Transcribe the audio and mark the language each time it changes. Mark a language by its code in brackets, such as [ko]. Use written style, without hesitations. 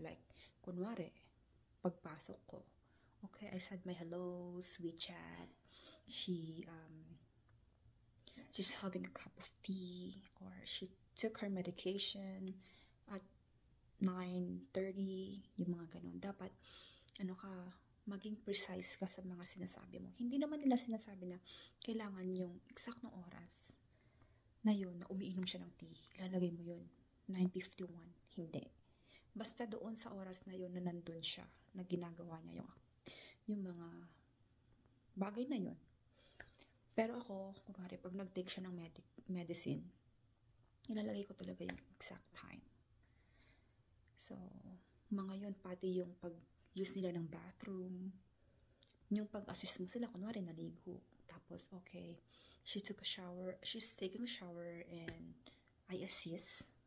[en] Like, kunwari, pagpasok ko, okay, I said my hellos, we chat, she's having a cup of tea, or she took her medication at 9:30, [tl] yung mga ganun. Dapat, maging precise ka sa mga sinasabi mo. Hindi naman nila sinasabi na kailangan yung eksaktong oras na yun, na umiinom siya ng tea. Ilalagay mo yun, 9:51. Hindi. Basta doon sa oras na yun na nandun siya, na ginagawa niya yung mga bagay na yun. Pero ako, kunwari, pag nag-take siya ng medicine, Nilalagay ko talaga yung exact time. So, mga yun, pati yung pag-use nila ng bathroom, yung pag-assist mo sila, kunwari naligo. [en] Tapos, okay, she's taking a shower and I assist.